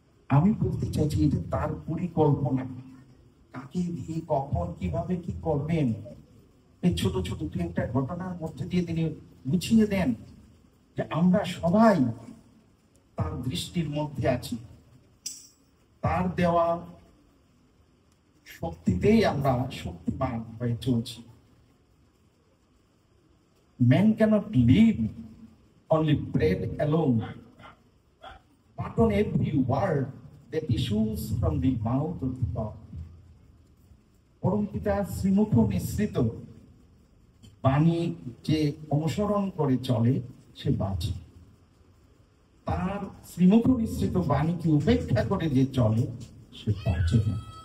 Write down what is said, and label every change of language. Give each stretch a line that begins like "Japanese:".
Bangla: আমি বলতে চাইছি, এটা তার পরিকল্পনা, কাকে দিয়ে কখন কিভাবে কি করবেন, এই ছোট ছোট দু একটা ঘটনার মধ্যে দিয়ে তিনি বুঝিয়ে দেন যে আমরা সবাই তার দৃষ্টির মধ্যে আছি, তার দেওয়া শক্তিতেই আমরা শক্তিমান হয়ে চলছি।
English: Man cannot live only bread alone, but on every word that issues from the mouth of God.
Bangla: পরম পিতা শ্রীমুখ মিশ্রিত বাণী যে অনুসরণ করে চলে সে বাঁচে, তার শ্রীমুখ মিশ্রিত বাণীকে উপেক্ষা করে যে চলে সে বাঁচে না।